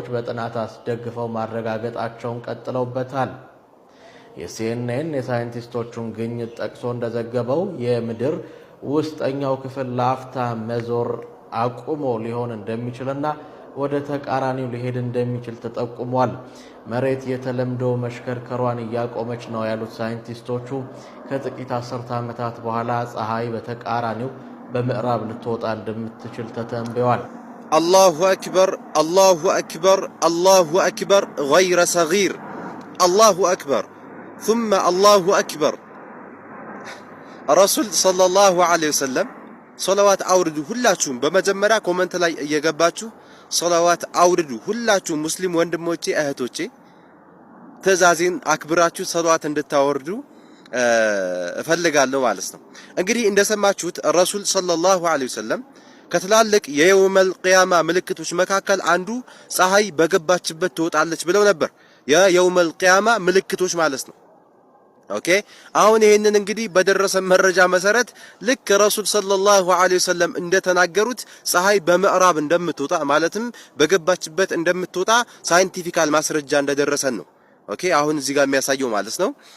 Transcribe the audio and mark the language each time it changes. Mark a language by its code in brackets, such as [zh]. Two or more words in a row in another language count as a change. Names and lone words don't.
[am] በጥናት አስደግፈው ማረጋገጣቸውን ቀጥለውበታል። የሲኤንኤን የሳይንቲስቶቹን ግኝት ጠቅሶ እንደዘገበው የምድር ውስጠኛው ክፍል ላፍታ መዞር አቁሞ ሊሆን እንደሚችልና ወደ ተቃራኒው ሊሄድ እንደሚችል ተጠቁሟል። መሬት የተለምዶ መሽከርከሯን ያቆመች ነው ያሉት ሳይንቲስቶቹ ከጥቂት አስርተ ዓመታት በኋላ ፀሐይ በተቃራኒው በምዕራብ ልትወጣ እንደምትችል ተተንብዮአል። [ar] الله أكبر الله أكبر الله أكبر غير صغير الله أكبر ثم الله أكبر الرسول صلى الله عليه وسلم صلوات [am] አውርዱ ሁላችሁም በመጀመሪያ ኮሜንት ላይ እየገባችሁ صلوات አውርዱ ሁላችሁም ሙስሊም ወንድሞቼ እህቶቼ ተዛዚን አክብራችሁ صلوات እንድታወርዱ እፈልጋለሁ ማለት ነው። እንግዲህ እንደሰማችሁት ረሱል [ar] صلى الله عليه وسلم [am] ከትላልቅ የየውመል ቂያማ ምልክቶች መካከል አንዱ ፀሐይ በገባችበት ትወጣለች ብለው ነበር። የየውመል ቂያማ ምልክቶች ማለት ነው። ኦኬ አሁን ይሄንን እንግዲህ በደረሰ መረጃ መሰረት ልክ ረሱል [ar] صلى الله عليه وسلم [am] እንደተናገሩት ፀሐይ በምዕራብ እንደምትወጣ ማለትም በገባችበት እንደምትወጣ ሳይንቲፊካል ማስረጃ እንደደረሰን ነው። ኦኬ አሁን እዚህ ጋር የሚያሳየው ማለት ነው